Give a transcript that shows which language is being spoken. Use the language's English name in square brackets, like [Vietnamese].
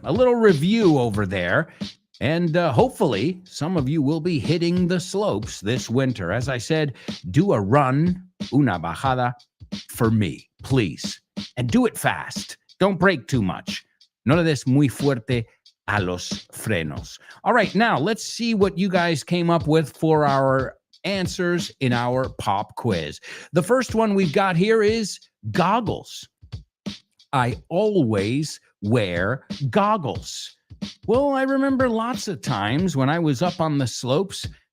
[English] A little review over there. And hopefully some of you will be hitting the slopes this winter. As I said, do a run, [Spanish] una bajada, [English] for me, please. And do it fast. Don't break too much. [Spanish] No le des muy fuerte a los frenos. [English] All right, now let's see what you guys came up with for our answers in our pop quiz. The first one we've got here is goggles. I always wear goggles. Well, I remember lots of times when I was up on the slopes